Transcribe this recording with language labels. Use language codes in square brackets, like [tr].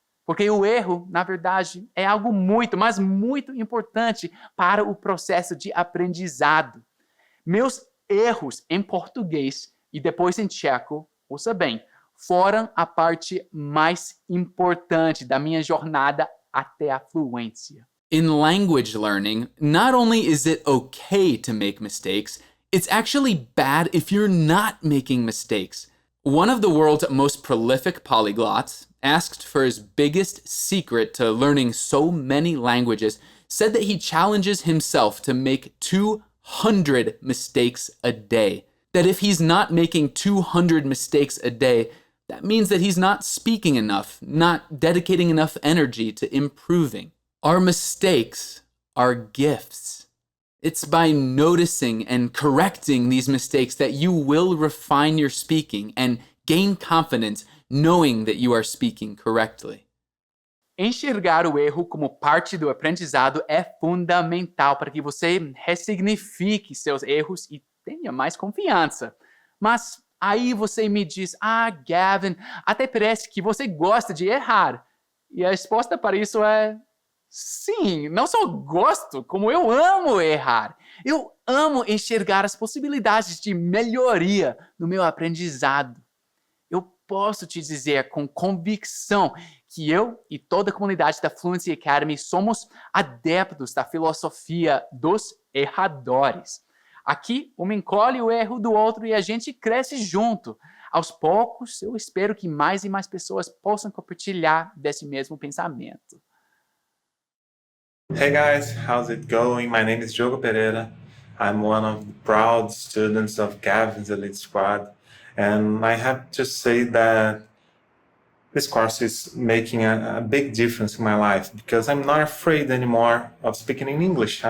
[pt] Porque o erro, na verdade, é algo muito, mas muito importante para o processo de aprendizado. Meus erros em português e depois em tcheco, ouça bem, foram a parte mais importante da minha jornada até a fluência. [en] In language learning, not only is it okay to make mistakes, it's actually bad if you're not making mistakes. One of the world's most prolific polyglots, asked for his biggest secret to learning so many languages, said that he challenges himself to make 200 mistakes a day. That if he's not making 200 mistakes a day, that means that he's not speaking enough, not dedicating enough energy to improving. Our mistakes are gifts. It's by noticing and correcting these mistakes that you will refine your speaking and gain confidence knowing that you are speaking correctly. [pt] Enxergar o erro como parte do aprendizado é fundamental para que você ressignifique seus erros e tenha mais confiança. Mas aí você me diz, Gavin, até parece que você gosta de errar. E a resposta para isso é sim, não só gosto, como eu amo errar. Eu amo enxergar as possibilidades de melhoria no meu aprendizado. Eu posso te dizer com convicção que eu e toda a comunidade da Fluency Academy somos adeptos da filosofia dos erradores. Aqui, um encolhe o erro do outro e a gente cresce junto. Aos poucos, eu espero que mais e mais pessoas possam compartilhar desse mesmo pensamento. [en] Hey guys, how's it going? My name is Diogo Pereira. I'm one of the proud students of Gavin's Elite Squad. And I have to say that this course is making a big difference in my life because I'm not afraid anymore of speaking in English.